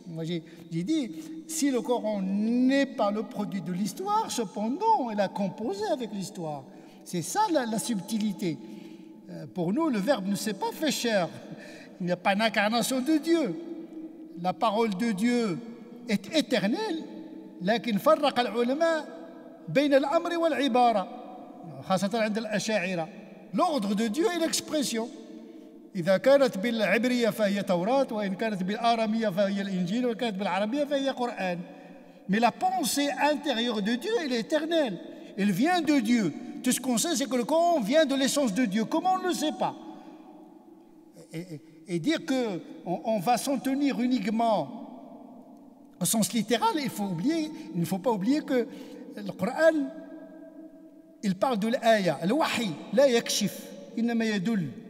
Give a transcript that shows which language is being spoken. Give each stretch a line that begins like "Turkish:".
French: Moi, j'ai dit, si le Coran n'est pas le produit de l'histoire, cependant, il a composé avec l'histoire. C'est ça la subtilité. Pour nous, le Verbe ne s'est pas fait chair. Il n'y a pas d'incarnation de Dieu. La parole de Dieu est éternelle.
Arabic: لكن فرق العلماء بين الأمر والعبارة خاصة عند الأشاعرة.
French: L'ordre de Dieu est l'expression.
Arabic: إذا كانت بالعبرية فهي توراة وإن كانت بالآرامية فهي الإنجيل وإن كانت بالعربية فهي قرآن.
French: Mais la pensée intérieure de Dieu, elle est éternelle. Elle vient de Dieu. Tout ce qu'on sait, c'est que le Coran vient de l'essence de Dieu. Comment on ne le sait pas? Et dire qu'on va s'en tenir uniquement au sens littéral, il ne faut pas oublier que le Coran, il parle de l'aya, le wahi,
Arabic: la yakshif, innama yadul.